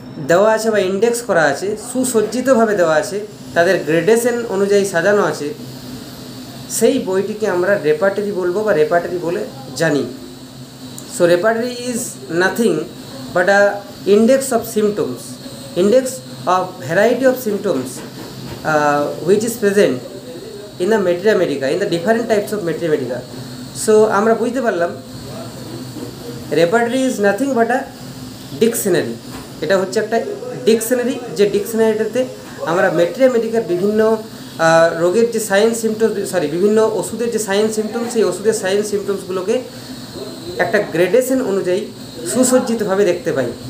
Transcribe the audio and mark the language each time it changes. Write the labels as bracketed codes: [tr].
[bn] দেওয়া আছে বা ইন্ডেক্স করা আছে, সুসজ্জিতভাবে দেওয়া আছে, তাদের গ্রেডেশন অনুযায়ী সাজানো আছে, সেই বইটিকে আমরা রেপার্টারি বলবো বা রেপার্টারি বলে জানি। [en] So repertory is nothing but a index of symptoms, index of variety of symptoms which is present in the materia medica, in the different types of materia medica. So [bn] আমরা বুঝতে পারলাম [en] Repertory is nothing but a dictionary. [bn] এটা হচ্ছে একটা dictionary, যে ডিকশনারিটাতে আমরা materia Medicare বিভিন্ন রোগের যে সাইন সিমটমস, বিভিন্ন ওষুধের যে সাইন সিমটমস, সেই ওষুধের সাইন সিমটমসগুলোকে একটা গ্রেডেশন অনুযায়ী সুসজ্জিতভাবে দেখতে পাই।